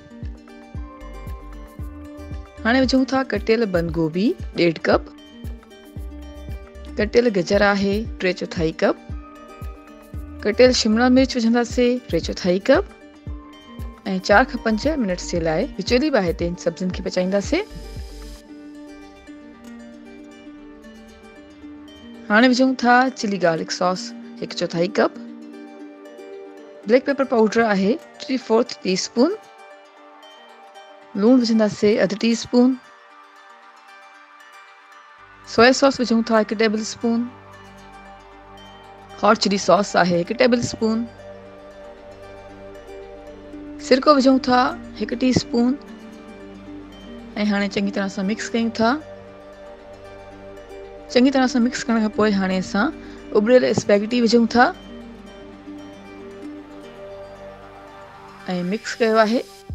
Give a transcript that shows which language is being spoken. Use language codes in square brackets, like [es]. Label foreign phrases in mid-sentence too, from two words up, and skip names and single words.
[sd] हाणे विझूं था कटियल बंद गोभी 1.5 कप, कटियल गजर आहे 3/4 कप, कटियल शिमला मिर्च विझंदासीं 3/4 कप ऐं 4 खां 5 मिनट जे लाइ विचोली बाहि ते सब्जियुनि खे पचाईंदासीं। हाणे विझूं था [en] chili garlic sauce [sd] 1/4 कप, [en] black pepper powder [sd] आहे 3/4 टीस्पून, लूण विझंदासीं 1/2 टीस्पून, [en] soya sauce [sd] विझूं था 1 [en] table spoon, hot chili sauce [sd] आहे 1 [en] table spoon, [sd] सिरको विझूं था 1 टीस्पून ऐं हाणे चङी तरह सां मिक्स कयूं था। चङी तरह सां मिक्स करण खां पोइ हाणे असां उबरियल स्पैगेटी विझूं था ऐं मिक्स कयो आहे।